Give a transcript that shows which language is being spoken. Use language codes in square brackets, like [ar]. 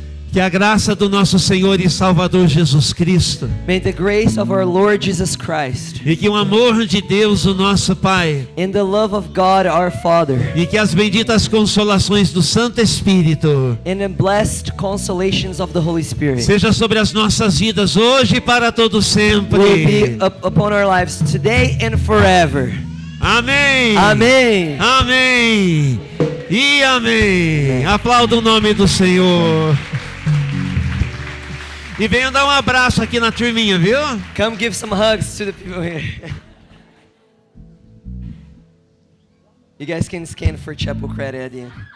[pt] Que a graça do nosso Senhor e Salvador Jesus Cristo, [en] may the grace of our Lord Jesus Christ, [pt] e que o amor de Deus, o nosso Pai, [en] and the love of God our Father, [pt] e que as benditas consolações do Santo Espírito, [en] and the blessed consolations of the Holy Spirit, [pt] seja sobre as nossas vidas hoje e para todo sempre. [en] will be upon our lives today and forever. [pt] Amém. Amém. Amém. E amém. Aplauda o nome do Senhor. E venham dar um abraço aqui na turminha, viu? [en] Come give some hugs to the people here. You guys can scan for Chapel Credit at the end.